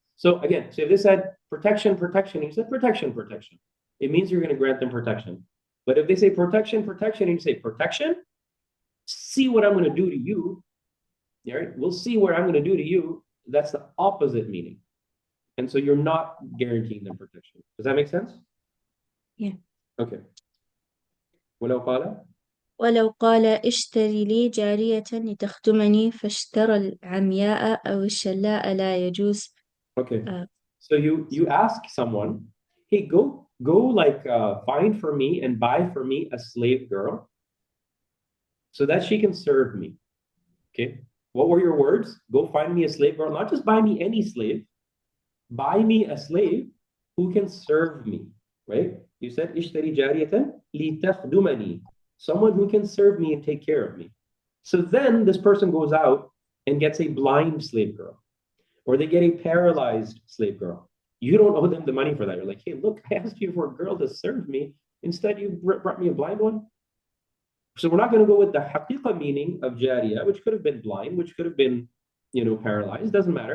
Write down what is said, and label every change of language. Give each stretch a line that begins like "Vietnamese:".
English: So again, so if they said protection, you said protection, it means you're going to grant them protection. But if they say protection, and you say protection, see what I'm going to do to you, right? We'll see what I'm going to do to you. That's the opposite meaning. And so you're not guaranteeing them protection. Does that make sense? Yeah.
Arabic: Okay. ولو قال ولو قال اشتري لي جارية لتخدمني فاشترى العمياء أو الشلاء لا يجوز.
English: Okay. So you ask someone, hey, go like find for me and buy for me a slave girl so that she can serve me. Okay. What were your words? Go find me a slave girl. Not just buy me any slave. Buy me a slave who can serve me. Right? You said
Arabic: اشتري جارية لتخدمني.
English: Someone who can serve me and take care of me. So then this person goes out and gets a blind slave girl, or they get a paralyzed slave girl. You don't owe them the money for that. You're like, hey, look, I asked you for a girl to serve me. Instead, you brought me a blind one. So we're not going to go with the haqiqa meaning of jariyah, which could have been blind, which could have been, paralyzed. Doesn't matter.